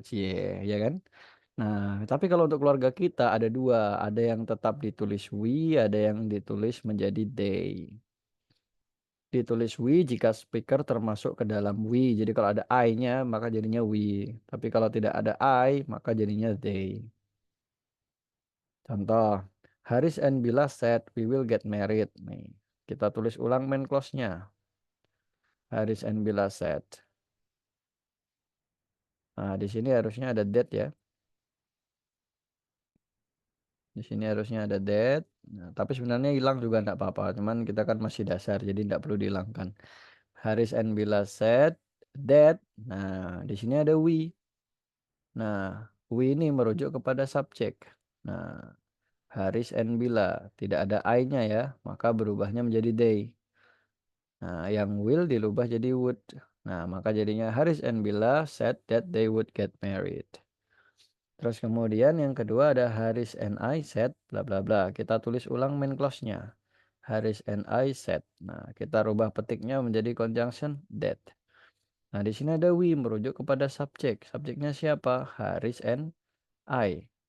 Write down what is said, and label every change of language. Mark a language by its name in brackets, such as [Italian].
[Indonesian] Cie, ya kan? Nah, tapi kalau untuk keluarga kita ada dua. Ada yang tetap ditulis we, ada yang ditulis menjadi they. Ditulis we jika speaker termasuk ke dalam we. Jadi kalau ada I-nya, maka jadinya we. Tapi kalau tidak ada I, maka jadinya they. [English] Contoh, Haris and Bila said we will get married. [Indonesian] Nih, kita tulis ulang main clause-nya. [English] Haris and Bila said. [Indonesian] Nah, di sini harusnya ada that ya. Di sini harusnya ada that. Nah, tapi sebenarnya hilang juga enggak apa-apa. Cuman kita kan masih dasar, jadi enggak perlu dihilangkan. [English] Haris and Bila said that. [Indonesian] Nah, di sini ada we. Nah, we ini merujuk kepada subjek. Nah, Haris and Bila tidak ada I-nya ya, maka berubahnya menjadi they. Nah, yang will dirubah jadi would. Nah, maka jadinya [English] Haris and Bila said that they would get married. [Indonesian] Terus kemudian yang kedua ada [English] Haris and I said [Indonesian] bla bla bla. Kita tulis ulang main clause-nya. [English] Haris and I said. [Indonesian] Nah, kita rubah petiknya menjadi conjunction that. Nah, di sini ada we merujuk kepada subjek. Subjeknya siapa? [English] Haris and I.